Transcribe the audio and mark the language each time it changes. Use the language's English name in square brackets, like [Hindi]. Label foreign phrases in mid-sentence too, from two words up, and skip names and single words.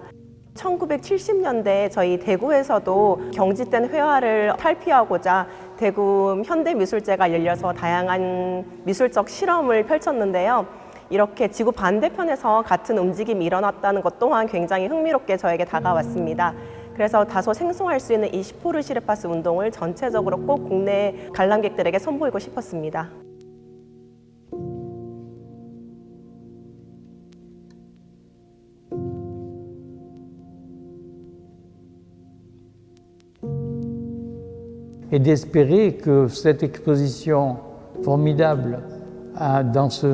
[Korean] 1970년대 저희 대구에서도 경직된 회화를 탈피하고자 대구 현대미술제가 열려서 다양한 미술적 실험을 펼쳤는데요. 이렇게 지구 반대편에서 같은 움직임이 일어났다는 것 또한 굉장히 흥미롭게 저에게 다가왔습니다. 그래서 다소 생소할 수 있는 이 시포르 시르파스 운동을 전체적으로 꼭 국내 관람객들에게 선보이고 싶었습니다. [French] Et d'espérer que cette exposition formidable dans ce